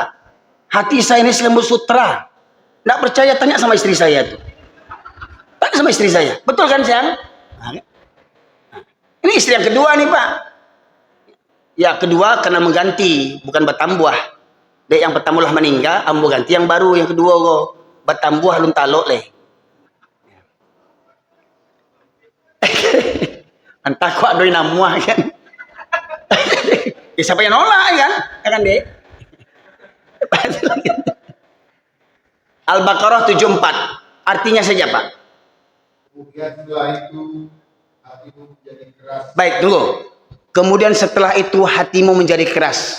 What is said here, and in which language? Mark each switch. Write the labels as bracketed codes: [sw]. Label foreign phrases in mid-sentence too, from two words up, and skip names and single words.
[id] Hati saya ini selembut sutra. Nggak percaya, tanya sama istri saya tuh. Tanya sama istri saya, betul kan sayang? Ini istri yang kedua nih Pak. Ya kedua karena mengganti, bukan bertambah. [min] Dek yang pertama lah meninggal, ambo ganti yang baru, yang kedua kok bertambah lun talok leh. Entah kok adoi namuah kan. [id] Ya, siapa yang nolak kan? Kan Dek. Al-Baqarah 74. Artinya saja Pak. Kemudian setelah itu hatimu menjadi keras. Baik, tunggu. Kemudian setelah itu hatimu menjadi keras.